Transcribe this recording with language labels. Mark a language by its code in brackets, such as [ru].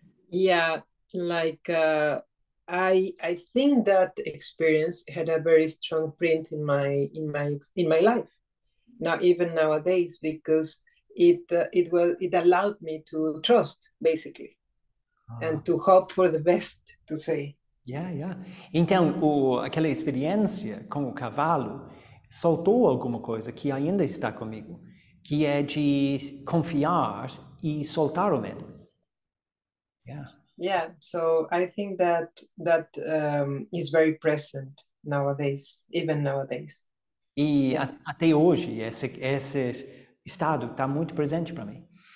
[en] Yeah, like I think that experience had a very strong print in my life. Now, even nowadays, because it allowed me to trust, basically. and to hope for the best, to say. Yeah. [pt] Então, aquela experiência com o cavalo soltou alguma coisa que ainda está comigo, que é de confiar e soltar o medo. [en] Yeah, so I think that is very present nowadays, even nowadays. [pt] E até hoje, esse estado está muito presente para mim.